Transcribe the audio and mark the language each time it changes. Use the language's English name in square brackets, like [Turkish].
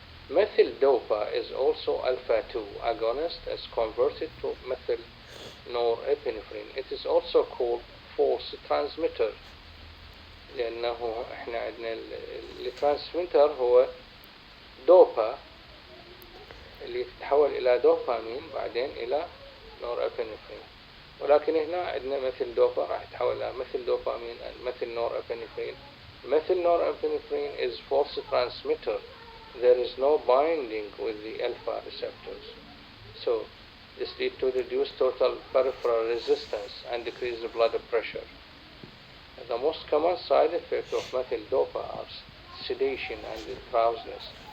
[English] Methyl dopa is also alpha-2 agonist as converted to methyl norepinephrine. It is also called false transmitter [Arabic] لأنه احنا عندنا الترانسميتر هو دوبا اللي تتحول إلى دوبامين بعدين إلى نورابينفرين، ولكن هنا عندنا مثل دوبا راح يتحول إلى مثل دوبامين مثل نورابينفرين. مثل [English] norepinephrine is false transmitter. There is no binding with the alpha receptors. So this leads to reduced total peripheral resistance and decrease the blood pressure. The most common side effect of methyl dopa are sedation and drowsiness.